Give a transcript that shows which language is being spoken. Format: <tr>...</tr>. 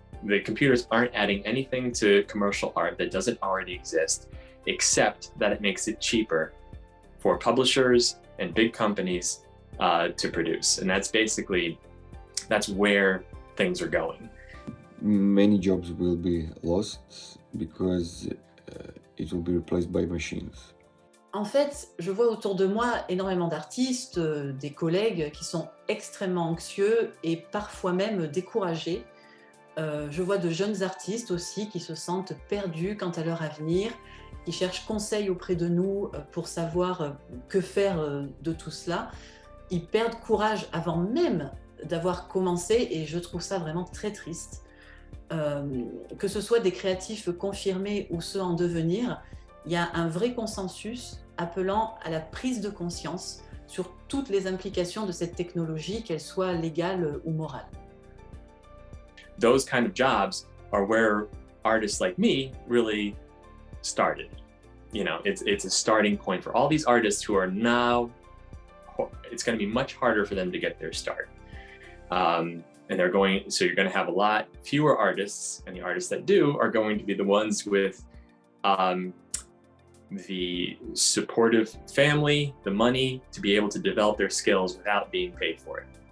<en>The computers aren't adding anything to commercial art that doesn't already exist, except that it makes it cheaper for publishers and big companies to produce. And that's where things are going. Many jobs will be lost because it will be replaced by machines.</en> <fr>En fait, je vois autour de moi énormément d'artistes, des collègues qui sont extrêmement anxieux et parfois même découragés. Je vois de jeunes artistes aussi qui se sentent perdus quant à leur avenir, qui cherchent conseil auprès de nous pour savoir que faire de tout cela. Ils perdent courage avant même d'avoir commencé et je trouve ça vraiment très triste. Que ce soit des créatifs confirmés ou ceux en devenir, il y a un vrai consensus appelant à la prise de conscience sur toutes les implications de cette technologie, qu'elles soient légales ou morales.</fr> <en>Those kind of jobs are where artists like me really started. You know, it's a starting point for all these artists who are now, it's going to be much harder for them to get their start. And so you're going to have a lot fewer artists, and the artists that do are going to be the ones with the supportive family, the money to be able to develop their skills without being paid for it.</en>